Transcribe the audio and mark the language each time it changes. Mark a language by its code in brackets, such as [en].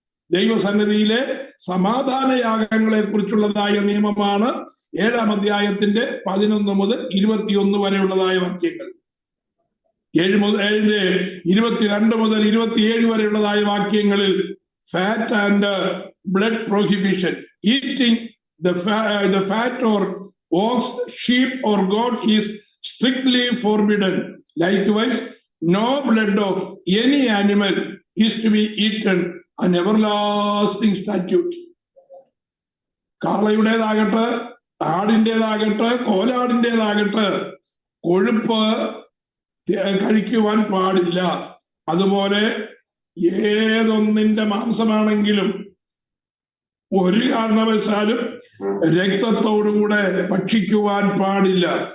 [ml] ദൈവസന്നിധിയിലെ സമാധാനയാഗങ്ങളെ കുറിച്ചുള്ളതായ നിയമമാണ് 7-ാം അധ്യായത്തിന്റെ 11 മുതൽ 21 വരെയുള്ളതായ വാക്യങ്ങൾ. 22 മുതൽ 27 വരെയുള്ളതായ വാക്യങ്ങളിൽ [en] Fat and blood prohibition, eating the fat or ox, sheep, or goat is strictly forbidden. Likewise, no blood of any animal is to be eaten, an everlasting statute. [ml] കാളയുടേതാകട്ടെ, ആടിൻ്റെതാകട്ടെ, കോലാടിൻ്റെതാകട്ടെ കൊഴുപ്പ് കഴിക്കുവാൻ പാടില്ല. അതുപോലെ ഏതൊന്നിന്റെ മാംസമാണെങ്കിലും ഒരു കാരണവശാലും രക്തത്തോടുകൂടെ ഭക്ഷിക്കുവാൻ പാടില്ല.